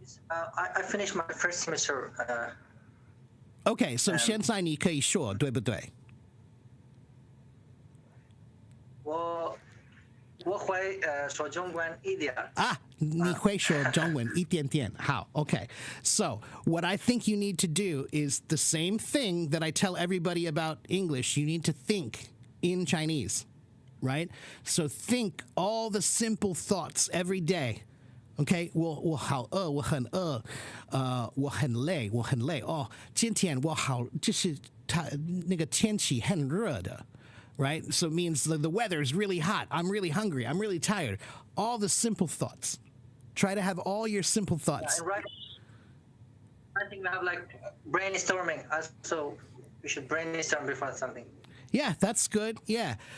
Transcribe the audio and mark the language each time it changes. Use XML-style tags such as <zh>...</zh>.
<en>I finished my first semester. Okay, so</en> <zh>现在你可以说，对不对？我会说中文一点。啊，你会说中文一点点。好, okay.</zh> <en>So what I think you need to do is the same thing that I tell everybody about English. You need to think in Chinese, right? So think all the simple thoughts every day.</en> <zh>OK， 我好饿，我很饿，我很累，我很累。哦，今天我好，就是那个天气很热的。</zh> <en>Right? So it means the weather is really hot. I'm really hungry. I'm really tired. All the simple thoughts. Try to have all your simple thoughts. Yeah, right. I think we have like brainstorming. So we should brainstorm before something. Yeah, that's good. Yeah.</en>